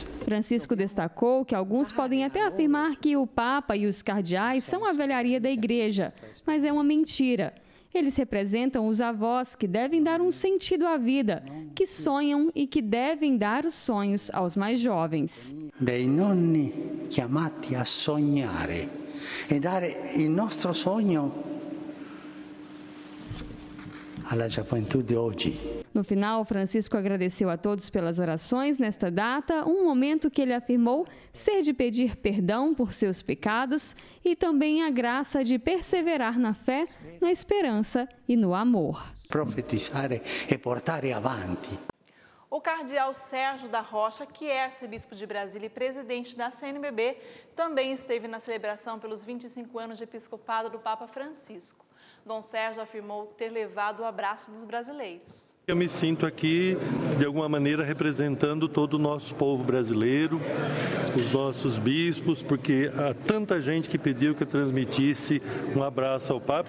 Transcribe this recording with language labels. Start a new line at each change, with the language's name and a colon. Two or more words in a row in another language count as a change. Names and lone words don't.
Portuguese: Francisco destacou que alguns podem até afirmar que o Papa e os cardeais são a velharia da Igreja, mas é uma mentira. Eles representam os avós que devem dar um sentido à vida, que sonham e que devem dar os sonhos aos mais jovens.
Italian: Dei nonni chiamati a sognare e dare il nostro sogno alla gioventù hoje.
Portuguese: No final, Francisco agradeceu a todos pelas orações nesta data, um momento que ele afirmou ser de pedir perdão por seus pecados e também a graça de perseverar na fé, na esperança e no amor.
Italian: Profetizare e portare avanti.
Portuguese: O cardeal Sérgio da Rocha, que é arcebispo de Brasília e presidente da CNBB, também esteve na celebração pelos 25 anos de episcopado do Papa Francisco. Dom Sérgio afirmou ter levado o abraço dos brasileiros. Eu me sinto aqui, de alguma maneira, representando todo o nosso povo brasileiro, os nossos bispos, porque há tanta gente que pediu que eu transmitisse um abraço ao Papa.